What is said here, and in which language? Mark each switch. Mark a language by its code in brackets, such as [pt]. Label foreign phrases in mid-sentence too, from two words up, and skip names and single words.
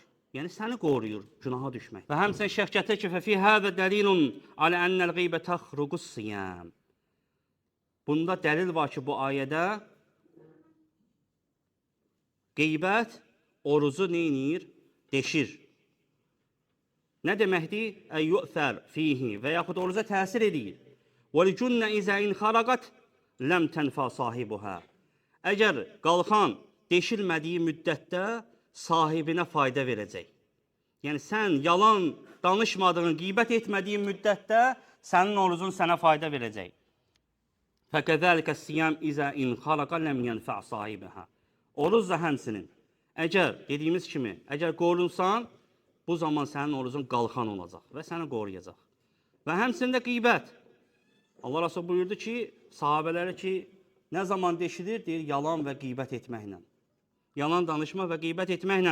[az] Yəni, səni qoruyur günaha düşmək. Və həmçinin şəxs gətir ki, [ar] ففي هذا دليل على أن الغيبة تخرق الصيام. [az] Bunda dəlil var ki, bu ayədə qeybət orucu neynir? Deşir. Nə deməkdir? [ar] يؤثر فيه [az] və yaxud oruca təsir edir. [ar] وَلِجُنَّ إِذَا إِنْ خَرَقَتْ لَمْ تَنْفَى صَاحِبُهَا. [az] Əgər qalxan deşilmədiyi müddətdə sahibinə fayda verəcək. Yəni sən yalan danışmadığın, qeybət etmədiyin müddətdə sənin orucun sənə fayda verəcək. [ar] فَكَذَلِكَ السِّيَامُ إِذَا إِنْ خَرَقَ لَمْ يَنْفَعْ صَاحِبَهَا. [az] Oruc da həmsinin. Əgər, dediyimiz kimi, əgər qorunsan, bu zaman sənin orucun qalxan olacaq və səni qoruyacaq. Və həmsində qeybət. Allah Resulü buyurdu ki, sahabələrə ki, nə zaman deşilir? Deyir, yalan və qeybət etməklə. Yalan danışma və qeybət etməklə.